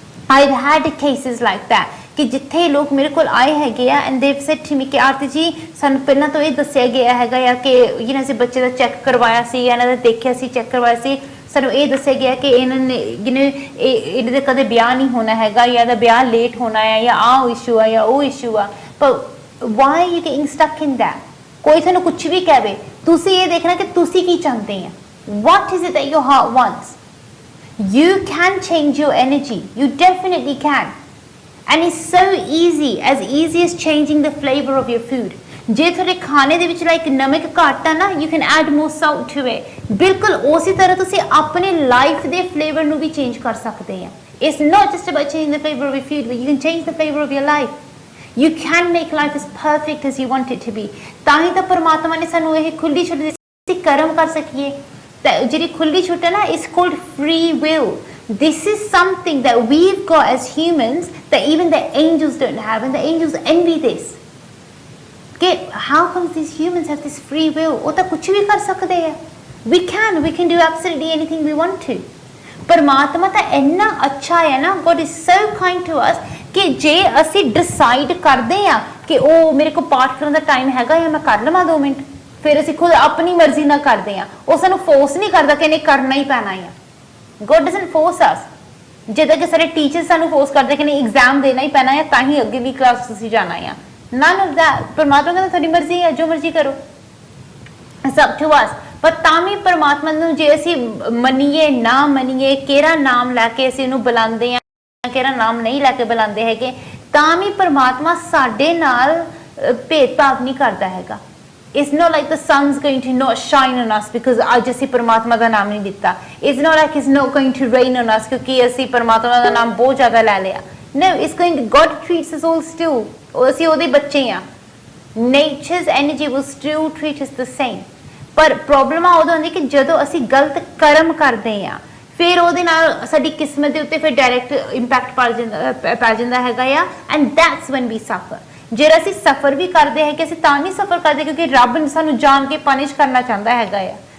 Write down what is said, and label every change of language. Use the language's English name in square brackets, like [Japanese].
[English] I've had cases like that [Punjabi] ਕਿ ਜਿੱਥੇ ਲੋਕ ਮੇਰੇ ਕੋਲ ਆਏ ਹੈਗੇ ਆ [English] and they've said to me [Punjabi] ਕਿ ਆਰਤੀ ਜੀ ਸਾਨੂੰ ਪਹਿਲਾਂ ਤੋਂ ਇਹ ਦੱਸਿਆ ਗਿਆ ਹੈਗਾ ਆ ਕਿ ਅਸੀਂ ਬੱਚੇ ਦਾ ਚੈੱਕ ਕਰਵਾਇਆ ਸੀ, ਇਹਨਾਂ ਦਾ ਦੇਖਿਆ ਸੀ, ਚੈੱਕ ਕਰਵਾਇਆ ਸੀ, ਸਾਨੂੰ ਇਹ ਦੱਸਿਆ ਗਿਆ ਕਿ ਇਹਨਾਂ ਨੇ ਇਹਨਾਂ ਦਾ ਕਦੇ ਵਿਆਹ ਨਹੀਂ ਹੋਣਾ ਹੈਗਾ, ਜਾਂ ਇਹਦਾ ਵਿਆਹ ਲੇਟ ਹੋਣਾ ਹੈ, ਜਾਂ ਆਹ ਇਸ਼ੂ ਆ ਜਾਂ ਉਹ ਇਸ਼ੂ ਆ. [English] ਪਰ why are you getting stuck in that? [Punjabi] ਕੋਈ ਤੁਹਾਨੂੰ ਕੁਝ ਵੀ ਕਹੇ, ਤੁਸੀਂ ਇਹ ਦੇਖਣਾ ਕਿ ਤੁਸੀਂ ਕੀ ਚਾਹੁੰਦੇ ਆ. [English] What is it that your heart wants? You can change your energy. You definitely can. And it's so easy as changing the flavor of your food. [Punjabi] ਜੇ ਤੁਹਾਡੇ ਖਾਣੇ ਦੇ ਵਿੱਚ ਲਾਈਕ ਨਮਕ ਘੱਟ ਆ ਨਾ, [English] you can add more salt to it. [Punjabi] ਬਿਲਕੁਲ ਉਸੇ ਤਰ੍ਹਾਂ ਤੁਸੀਂ ਆਪਣੇ ਲਾਈਫ ਦੇ ਫਲੇਵਰ ਨੂੰ ਵੀ ਚੇਂਜ ਕਰ ਸਕਦੇ ਆ. [English] It's not just about changing the flavor of your food, but you can change the flavor of your life. You can make life as perfect as you want it to be. [Punjabi] ਤਾਂ ਹੀ ਤਾਂ ਪਰਮਾਤਮਾ ਨੇ ਸਾਨੂੰ ਇਹ ਖੁੱਲੀ ਛੁੱਟ ਦਿੱਤੀ, ਕਰਮ ਕਰ ਸਕੀਏ. ਤਾਂ ਜਿਹੜੀ ਖੁੱਲੀ ਛੁੱਟ ਹੈ ਨਾ, [English] it's called free will. This is something that we've got as humans that even the angels don't have, and the angels envy this. Okay, how come these humans have this free will? [Punjabi] ਉਹ ਤਾਂ ਕੁਝ ਵੀ ਕਰ ਸਕਦੇ ਆ. [English] We can do absolutely anything we want to. [Punjabi] ਪਰਮਾਤਮਾ ਤਾਂ ਇੰਨਾ ਅੱਛਾ ਹੈ ਨਾ, [English] God is so kind to us [Punjabi] ਕਿ ਜੇ ਅਸੀਂ ਡਿਸਾਈਡ ਕਰਦੇ ਆ ਕਿ ਉਹ ਮੇਰੇ ਕੋਲ ਪਾਠ ਕਰਨ ਦਾ ਟਾਈਮ ਹੈਗਾ ਜਾਂ ਮੈਂ ਕਰ ਲਵਾਂ 2 ਮਿੰਟ। ਫਿਰ ਅਸੀਂ ਖੁਦ ਆਪਣੀ ਮਰਜ਼ੀ ਨਾਲ ਕਰਦੇ ਆ, ਉਹ ਸਾਨੂੰ ਫੋਰਸ ਨਹੀਂ ਕਰਦਾ ਕਿ ਨਹੀਂ ਕਰਨਾ ਹੀ ਪੈਣਾ ਆ। [English] God doesn't force us। [Punjabi] ਜਿੱਦਾਂ ਕਿ ਸਾਡੇ ਟੀਚਰ ਸਾਨੂੰ ਫੋਰਸ ਕਰਦੇ ਕਿ ਨਹੀਂ ਐਗਜ਼ਾਮ ਦੇਣਾ ਹੀ ਪੈਣਾ ਹੈ ਤਾਂ ਹੀ ਅੱਗੇ ਵੀ ਕਲਾਸ ਤੁਸੀਂ ਜਾਣਾ ਆ। [English] none of that। [Punjabi] ਪਰਮਾਤਮਾ ਕਹਿੰਦਾ ਤੁਹਾਡੀ ਮਰਜ਼ੀ ਹੈ, ਜੋ ਮਰਜ਼ੀ ਕਰੋ, [English] it's up to us। [Punjabi] ਪਰ ਤਾਂ ਵੀ ਪਰਮਾਤਮਾ ਨੂੰ ਜੇ ਅਸੀਂ ਮੰਨੀਏ ਨਾ ਮੰਨੀਏ, ਕਿਹੜਾ ਨਾਮ ਲੈ ਕੇ ਅਸੀਂ ਉਹਨੂੰ ਬੁਲਾਉਂਦੇ ਆ, ਕਿਹੜਾ ਨਾਮ ਨਹੀਂ ਲੈ ਕੇ ਬੁਲਾਉਂਦੇ ਹੈਗੇ, ਤਾਂ ਵੀ ਪਰਮਾਤਮਾ ਸਾਡੇ ਨਾਲ ਭੇਦਭਾਵ ਨਹੀਂ ਕਰਦਾ ਹੈਗਾ। [English] It's not like the sun's going to not shine on us because [Punjabi] ਅੱਜ ਅਸੀਂ ਪਰਮਾਤਮਾ ਦਾ ਨਾਮ ਨਹੀਂ ਦਿੱਤਾ। [English] It's not like it's not going to rain on us [Punjabi] ਕਿਉਂਕਿ ਅਸੀਂ ਪਰਮਾਤਮਾ ਦਾ ਨਾਮ ਬਹੁਤ ਜ਼ਿਆਦਾ ਲੈ ਲਿਆ। [English] No, it's going to, God treats us all still। [Punjabi] ਅਸੀਂ ਉਹਦੇ ਬੱਚੇ ਆ। [English] Nature's energy will still treat us the same। [Punjabi] ਪਰ ਪ੍ਰੋਬਲਮ ਉਦੋਂ ਹੁੰਦੀ ਕਿ ਜਦੋਂ ਅਸੀਂ ਗਲਤ ਕਰਮ ਕਰਦੇ ਆ, ਫਿਰ ਉਹਦੇ ਨਾਲ ਸਾਡੀ ਕਿਸਮਤ ਦੇ ਉੱਤੇ ਫਿਰ ਡਾਇਰੈਕਟ ਇੰਪੈਕਟ ਪੈ ਜਾਂਦਾ ਹੈਗਾ ਆ। [English] And that's when we suffer. [Punjabi] ਜਿਹੜਾ ਅਸੀਂ ਸਫਰ ਵੀ ਕਰਦੇ ਹੈ ਕਿ ਅਸੀਂ ਤਾਂ ਨਹੀਂ ਸਫਰ ਕਰਦੇ ਕਿਉਂਕਿ ਰੱਬ ਸਾਨੂੰ ਜਾਣ ਕੇ ਪਨਿਸ਼ ਕਰਨਾ ਚਾਹੁੰਦਾ ਹੈਗਾ ਆ।